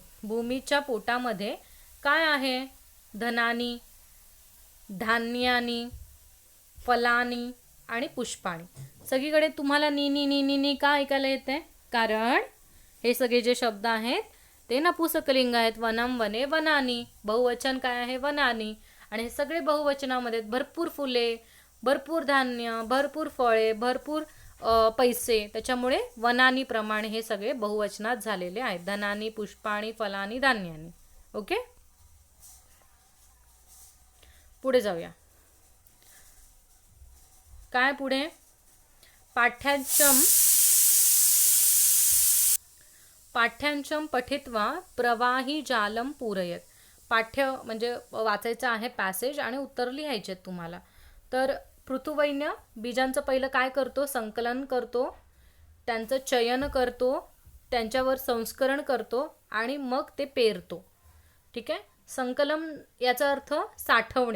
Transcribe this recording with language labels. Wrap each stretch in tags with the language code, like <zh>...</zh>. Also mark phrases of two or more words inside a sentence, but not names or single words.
<mr>भूमीच्या पोटामध्ये काय आहे?</mr> <sa>धनानी, धान्यानी, फलानी</sa> <mr>आणि पुष्पाणी. सगळीकडे तुम्हाला नी नी नी नी नी का ऐकायला येते? कारण हे सगळे जे शब्द आहेत ते नपुंसकलिंग आहेत.</mr> <sa>वनम, वने, वनानी.</sa> <mr>बहुवचन काय आहे?</mr> <sa>वनानी.</sa> <mr>आणि हे सगळे बहुवचनामध्ये भरपूर फुले, भरपूर धान्य, भरपूर फळे, भरपूर पैसे, त्याच्यामुळे वनानी प्रमाणे हे सगळे बहुवचनात झालेले आहेत.</mr> <sa>धनानी, पुष्पाणी, फलानी, धान्यानी.</sa> <mr>ओके, पुढे जाऊया. काय पुढे?</mr> <sa>पाठ्यांचम पठित्वा प्रवाही जालम पूरयत.</sa> <mr>पाठ्य म्हणजे वाचायचं आहे पॅसेज आणि उत्तर लिहायचे तुम्हाला. तर पृथुवैन्य बीजांचं पहिलं काय करतो? संकलन करतो, त्यांचं चयन करतो, त्यांच्यावर संस्करण करतो आणि मग ते पेरतो. ठीक आहे. संकलन याचा अर्थ साठवणे.</mr>